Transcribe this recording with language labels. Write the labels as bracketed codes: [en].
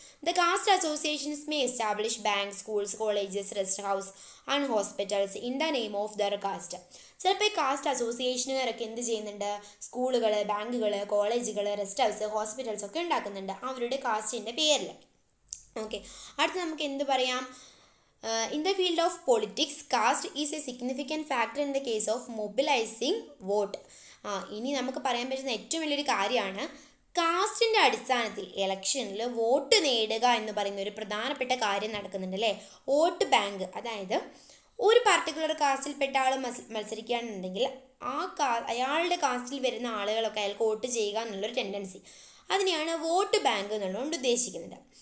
[en] The caste associations may establish bank, schools, colleges, rest house and hospitals in the name of their caste. [ml] ചിലപ്പോൾ ഈ cast അസോസിയേഷനുകാരൊക്കെ എന്ത് ചെയ്യുന്നുണ്ട്? സ്കൂളുകൾ, ബാങ്കുകൾ, കോളേജുകൾ, റെസ്റ്റ് ഹൗസ്, ഹോസ്പിറ്റൽസ് ഒക്കെ ഉണ്ടാക്കുന്നുണ്ട് അവരുടെ കാസ്റ്റിൻ്റെ പേരിൽ. ഓക്കെ. അടുത്ത് നമുക്ക് എന്ത് പറയാം? [en] In the field of politics, caste is a significant factor in the case of mobilizing vote. [ml] ഇനി നമുക്ക് പറയാൻ പറ്റുന്ന ഏറ്റവും വലിയൊരു കാര്യമാണ് കാസ്റ്റിൻ്റെ അടിസ്ഥാനത്തിൽ ഇലക്ഷനിൽ വോട്ട് നേടുക എന്ന് പറയുന്ന ഒരു പ്രധാനപ്പെട്ട കാര്യം നടക്കുന്നുണ്ട്, അല്ലേ? Vote bank. അതായത് ഒരു പർട്ടിക്കുലർ കാസ്റ്റിൽപ്പെട്ട ആൾ മത്സരിക്കുകയാണെന്നുണ്ടെങ്കിൽ അയാളുടെ കാസ്റ്റിൽ വരുന്ന ആളുകളൊക്കെ അയാൾക്ക് വോട്ട് ചെയ്യുക എന്നുള്ളൊരു ടെൻഡൻസി, അതിനെയാണ് വോട്ട് ബാങ്ക് എന്നുള്ളതുകൊണ്ട് ഉദ്ദേശിക്കുന്നത്.